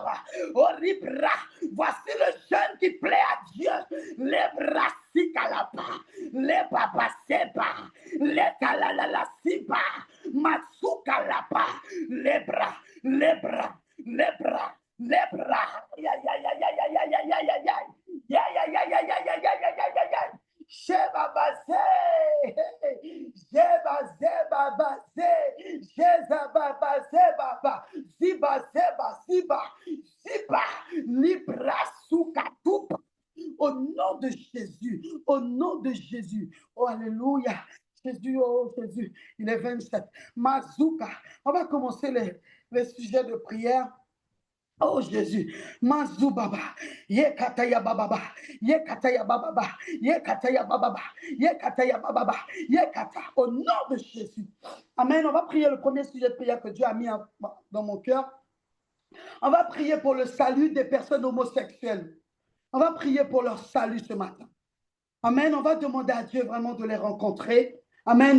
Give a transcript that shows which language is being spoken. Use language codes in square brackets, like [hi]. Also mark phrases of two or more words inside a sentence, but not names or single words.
[fr] Oh, libra, voici le jeûne qui plaît à Dieu. Les bras si calapa, les baba seba, les kalalala siba, Matsuka lapa. Les bras, les bras, les bras, les bras. Aïe, aïe, aïe, aïe, aïe, aïe, aïe, aïe, aïe, aïe. Ya, ya, ya, ya, ya, ya, ya, ya, ya, ya, ya. Sheba base. Sheba zeba base. Sheba base baba. Ziba zeba ziba. Ziba. Libra suka tupa. Au nom de Jésus. Au nom de Jésus. Oh, alléluia. Jésus, oh Jésus. Il est 27. Mazuka. On va commencer les sujets de prière. Oh Jésus, Mazou Baba, Yekataya Bababa, Yekataya Bababa, Yekataya Bababa, Yekataya Bababa, Yekata, au nom de Jésus. Amen. On va prier le premier sujet de prière que Dieu a mis dans mon cœur. On va prier pour le salut des personnes homosexuelles. On va prier pour leur salut ce matin. Amen. On va demander à Dieu vraiment de les rencontrer. Amen.